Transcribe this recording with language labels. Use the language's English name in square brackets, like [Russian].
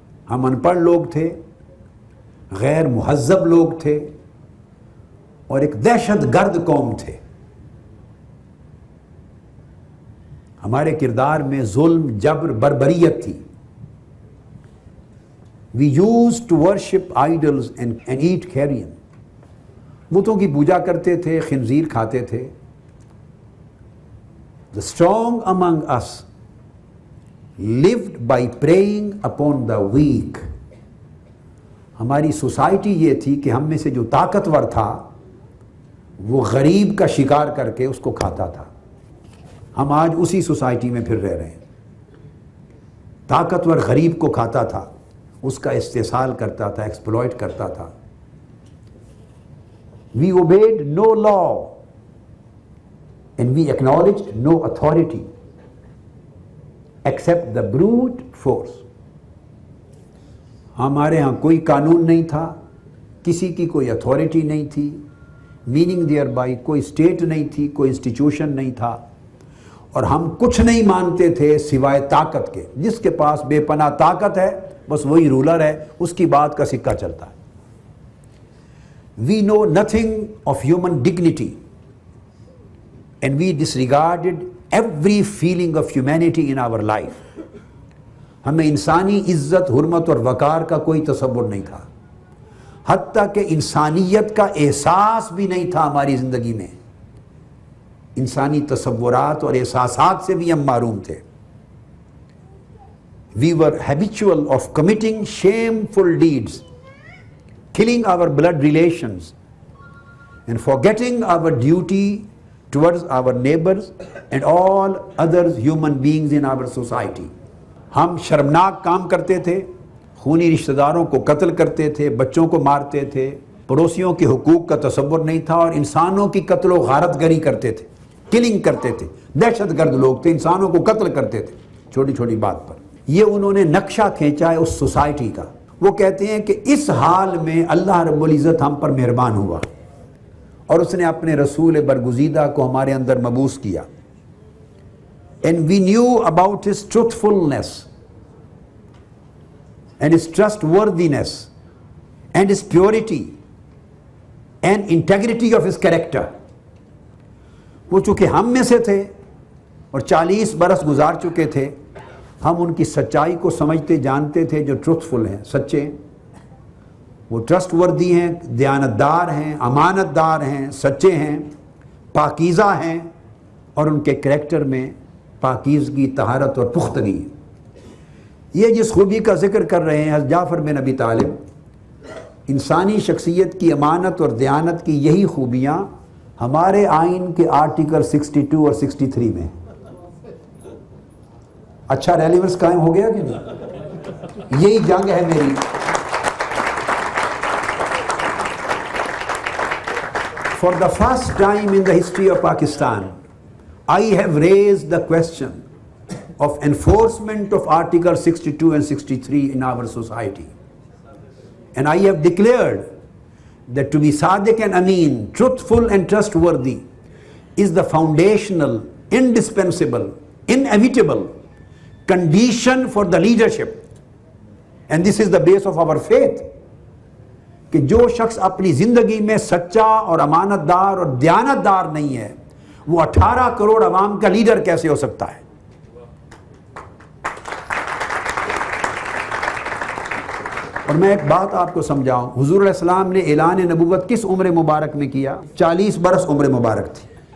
[Urdu] ہم ان پڑھ لوگ تھے، غیر مہذب لوگ تھے اور ایک دہشت گرد قوم تھے. ہمارے کردار میں ظلم، جبر، بربریت تھی. [English] We used to worship idols and eat carrion. [Urdu] بتوں کی پوجا کرتے تھے، خنزیر کھاتے تھے. [English] The strong among us lived by preying upon the weak. [Urdu] ہماری سوسائٹی یہ تھی کہ ہم میں سے جو طاقتور تھا وہ غریب کا شکار کر کے اس کو کھاتا تھا. ہم آج اسی سوسائٹی میں پھر رہ رہے ہیں. طاقتور غریب کو کھاتا تھا، اس کا استحصال کرتا تھا، ایکسپلوئٹ کرتا تھا. [English] We obeyed no law and we acknowledged no authority except the brute force. [Urdu] ہمارے ہاں کوئی قانون نہیں تھا، کسی کی کوئی اتھارٹی نہیں تھی، [English] meaning thereby [Urdu] کوئی اسٹیٹ نہیں تھی، کوئی انسٹیٹیوشن نہیں تھا، اور ہم کچھ نہیں مانتے تھے سوائے طاقت کے. جس کے پاس بے پناہ طاقت ہے بس وہی رولر ہے، اس کی بات کا سکہ چلتا ہے. [English] We know nothing of human dignity and we disregarded every feeling of humanity in our life. [Urdu] ہمیں انسانی عزت، حرمت اور وقار کا کوئی تصور نہیں تھا، حتیٰ کہ انسانیت کا احساس بھی نہیں تھا ہماری زندگی میں. انسانی تصورات اور احساسات سے بھی ہم محروم تھے. [English] We were habitual of committing shameful deeds, killing our blood relations and forgetting our duty towards our neighbors and all other human beings in our society. [Urdu] ہم شرمناک کام کرتے تھے، خونی رشتہ داروں کو قتل کرتے تھے، بچوں کو مارتے تھے، پڑوسیوں کے حقوق کا تصور نہیں تھا، اور انسانوں کی قتل و غارت گری کرتے تھے، کلنگ کرتے تھے. دہشت گرد لوگ تھے، انسانوں کو قتل کرتے تھے چھوٹی چھوٹی بات پر. یہ انہوں نے نقشہ کھینچا ہے اس سوسائٹی کا. وہ کہتے ہیں کہ اس حال میں اللہ رب العزت ہم پر مہربان ہوا اور اس نے اپنے رسول برگزیدہ کو ہمارے اندر مبعوث کیا. [English] And we knew about his truthfulness and his trustworthiness and his purity and integrity of his character. [Urdu] وہ چونکہ ہم میں سے تھے اور 40 برس گزار چکے تھے، ہم ان کی سچائی کو سمجھتے جانتے تھے. جو ٹروتھفل ہیں، سچے ہیں، وہ ٹرسٹ وردی ہیں، دیانتدار ہیں، امانت دار ہیں، سچے ہیں، پاکیزہ ہیں، اور ان کے کریکٹر میں پاکیزگی، طہارت اور پختگی. یہ جس خوبی کا ذکر کر رہے ہیں حضرت جعفر بن ابی طالب، انسانی شخصیت کی امانت اور دیانت کی یہی خوبیاں ہمارے آئین کے آرٹیکل 62 اور 63 میں. اچھا ریلیونس قائم ہو گیا کہ نہیں؟ یہی جنگ ہے میری. [English] For the first time in the history of Pakistan, I have raised the question of enforcement of Article 62 and 63 in our society. And I have declared that to be Sadiq and Ameen, truthful and trustworthy, is the foundational, indispensable, inevitable condition for the leadership. And this is the base of our faith. [Urdu] کہ جو شخص اپنی زندگی میں سچا اور امانت دار اور دیانت دار نہیں ہے، وہ 18 کروڑ عوام کا لیڈر کیسے ہو سکتا ہے؟ اور میں ایک بات آپ کو سمجھاؤں، حضور علیہ السلام نے اعلان نبوت کس عمر مبارک میں کیا؟ 40 برس عمر مبارک تھی.